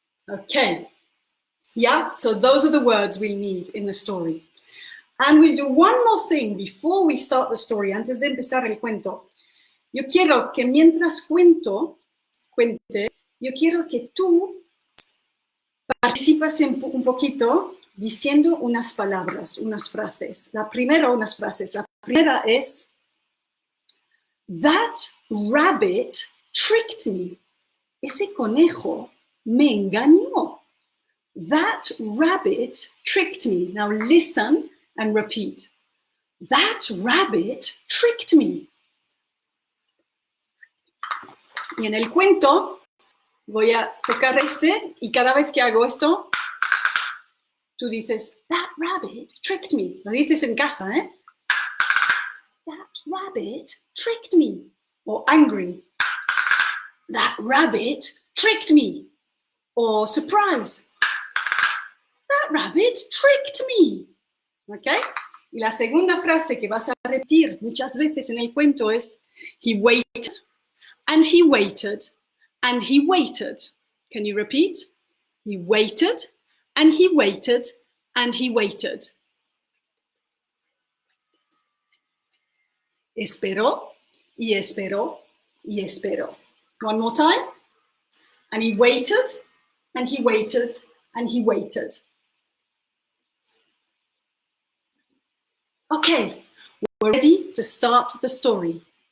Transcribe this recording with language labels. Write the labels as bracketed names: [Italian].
[English] Okay, yeah, so those are the words we need in the story. And we'll do one more thing before we start the story, [Spanish] antes de empezar el cuento. Yo quiero que mientras cuente, yo quiero que tú participas un poquito diciendo unas palabras, unas frases. La primera es, [English] that rabbit tricked me. [Spanish] Ese conejo me engañó. [English] That rabbit tricked me. Now listen and repeat. That rabbit tricked me. [Spanish] Y en el cuento voy a tocar y cada vez que hago esto, tú dices, [English] that rabbit tricked me. [Spanish] Lo dices en casa, ¿eh? [English] That rabbit tricked me. Or angry. That rabbit tricked me. Or surprised. That rabbit tricked me. ¿Ok? [Spanish] Y la segunda frase que vas a repetir muchas veces en el cuento es, he waited, and he waited, and he waited. [English] Can you repeat? He waited, and he waited, and he waited. [Spanish] Esperó, y esperó, y esperó. [English] One more time. And he waited, and he waited, and he waited. Okay, we're ready to start the story.